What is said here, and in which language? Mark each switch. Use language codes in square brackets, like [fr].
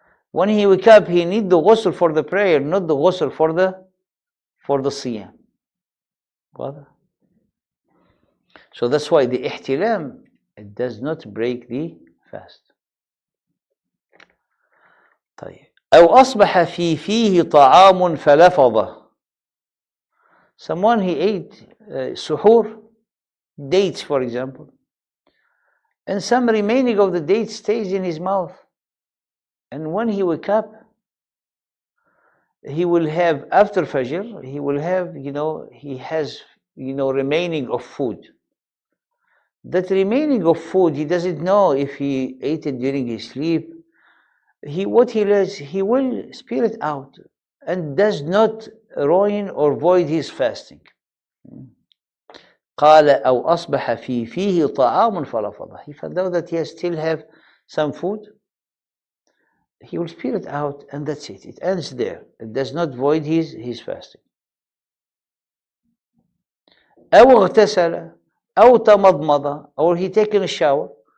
[en] When he wake up, he need the ghusl for the prayer, not the ghusl for the siyam. So that's why the ihtilam, it does not break the fast. [ar] طيب. أو أصبح في فيه طعام فلفظه. [en] Someone, he ate suhoor, dates for example, and some remaining of the dates stays in his mouth, and when he wake up, he will have, after Fajr, he will have, he has, remaining of food. That remaining of food, he doesn't know if he ate it during his sleep. What he does, he will spit it out and does not ruin or void his fasting. [ar] قال أو أصبح في فيه طعام فلفظه. [en] He found out that he still have some food, he will spit it out and that's it. It ends there. It does not void his fasting. [ar] أو اغتسل أو تمضمض, [en] or he taken a shower.